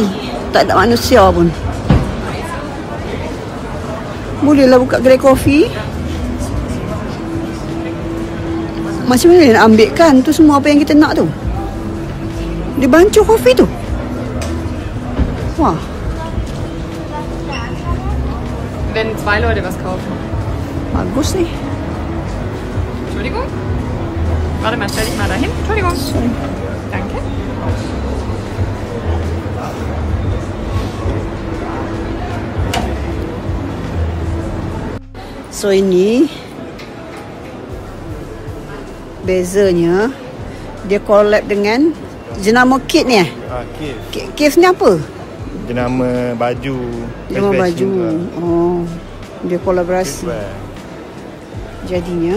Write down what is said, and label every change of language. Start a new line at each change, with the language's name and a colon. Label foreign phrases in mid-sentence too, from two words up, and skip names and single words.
Malay: Tak ada manusia pun. Bolehlah buka kedai kopi. Macam mana nak ambil kan tu semua apa yang kita nak tu. Dia bancuh kopi tu. Wah.
German: Wenn 2 Leute was kaufen.
Malay: Bagus ni.
German: Entschuldigung. Warte mal, stell dich mal dahin. Entschuldigung. Sorry. Danke.
Malay: So ini bezanya dia collab dengan jenama kit ni Kit. Kit ni apa? Jenama baju. Jenama baju. Oh. Dia kolaborasi. Jadinya